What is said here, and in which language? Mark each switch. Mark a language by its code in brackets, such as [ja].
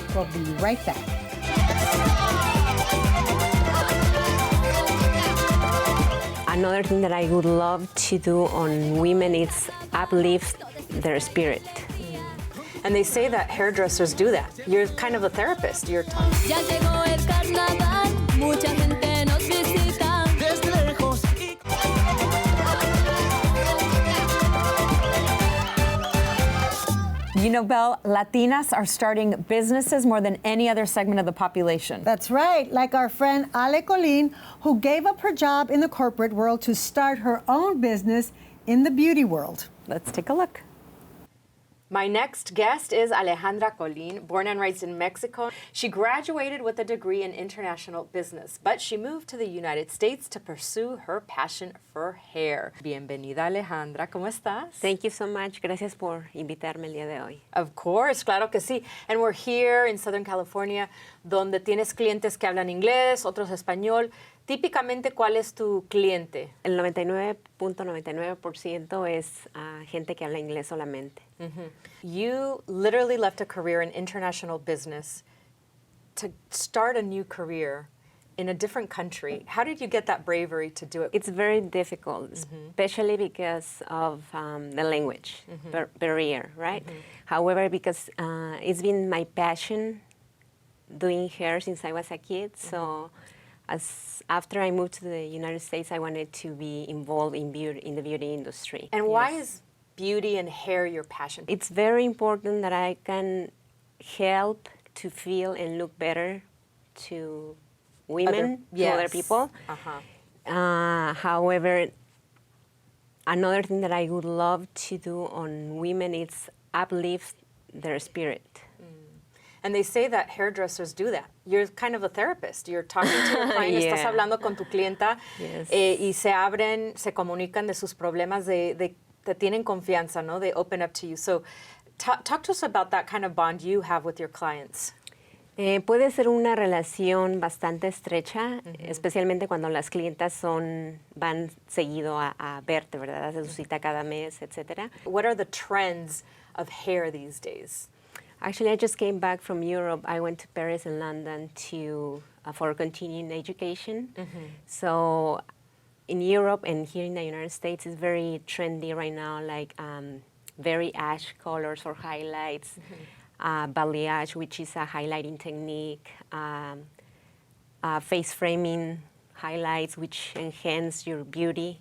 [en] We'll be right back. Another thing that I would love to do on women is uplift their spirit. And they say that hairdressers do that. You're kind of a therapist. You're talking. [es] Ya llegó el carnaval, mucha gente nos visita. Desde lejos. [en] You know, Bel, Latinas are starting businesses more than any other segment of the population. That's right, like our friend Ale Colín, who gave up her job in the corporate world to start her own business in the beauty world. Let's take a look. My next guest is Alejandra Colín, born and raised in Mexico. She graduated with a degree in international business, but she moved to the United States to pursue her passion for hair. [es] Bienvenida, Alejandra. ¿Cómo estás? [en] Thank you so much. [es] Gracias por invitarme el día de hoy. [en] Of course, [es] claro que sí. [en] And we're here in Southern California, [es] donde tienes clientes que hablan inglés, otros español. Típicamente, ¿cuál es tu cliente? El 99.99% es gente que habla inglés solamente. [en] You literally left a career in international business to start a new career in a different country. How did you get that bravery to do it? It's very difficult, especially because of the language barrier, right? However, because it's been my passion doing hair since I was a kid, so after I moved to the United States, I wanted to be involved in the beauty industry. And why is beauty and hair your passion? It's very important that I can help to feel and look better to women, to other people. However, another thing that I would love to do on women is uplift their spirit. And they say that hairdressers do that. You're kind of a therapist. You're talking to your client, [es] estás hablando con tu clienta y se abren, se comunican de sus problemas, te tienen confianza, ¿no? [en] They open up to you. So talk to us about that kind of bond you have with your clients. [es] Puede ser una relación bastante estrecha, especialmente cuando las clientas van seguido a verte, ¿verdad? Hace su cita cada mes, etc. [en] What are the trends of hair these days? Actually, I just came back from Europe. I went to Paris and London for continuing education. So in Europe and here in the United States, it's very trendy right now, like very ash colors for highlights, balayage, which is a highlighting technique, face framing highlights, which enhance your beauty.